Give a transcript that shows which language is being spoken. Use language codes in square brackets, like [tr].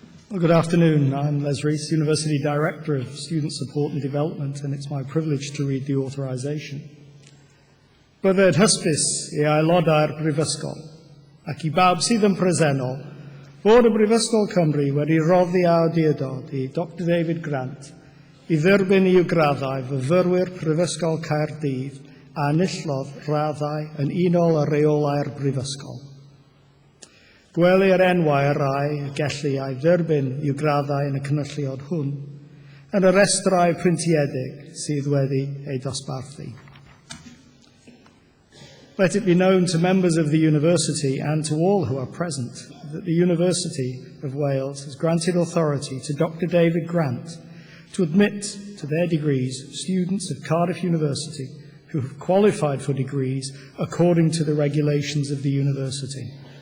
[en] Well, good afternoon. I'm Les Rees, University Director of Student Support and Development, and it's my privilege to read the authorisation. [cy] Bydded hysbys I aelodau'r Brifysgol, ac I bawb sydd yn presennol, fod y Brifysgol Cymru wedi roddi awdurdod I Dr David Grant I dderbyn i'w graddau fyfyrwyr Prifysgol Caerdydd a enillodd raddau yn unol â reolau'r Brifysgol. Gwelir enwau y rai y gellu ei dderbyn i'w graddau yn y cynulliad hwn, yn y restrau printiedig sydd wedi ei dosbarthu. [en] Let it be known to members of the University and to all who are present that the University of Wales has granted authority to Dr David Grant to admit to their degrees students of Cardiff University who have qualified for degrees according to the regulations of the University.